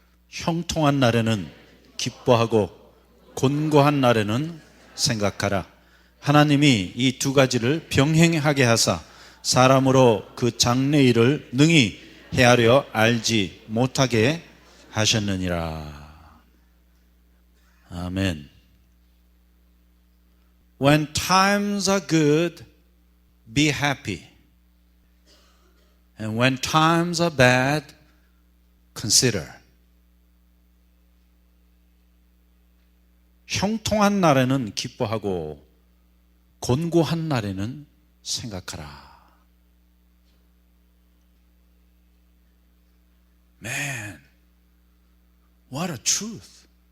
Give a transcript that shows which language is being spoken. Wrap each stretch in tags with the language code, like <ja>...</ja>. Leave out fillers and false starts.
<ko>형통한 날에는 기뻐하고 곤고한 날에는 생각하라. 하나님이 이 두 가지를 병행하게 하사 사람으로 그 장래일을 능히 헤아려 알지 못하게 하셨느니라. 아멘.</ko> <en>When times are good, be happy. And when times are bad, consider.</en> <ko>형통한 날에는 기뻐하고 곤고한 날에는 생각하라.</ko> <en>Man, what a truth.</en>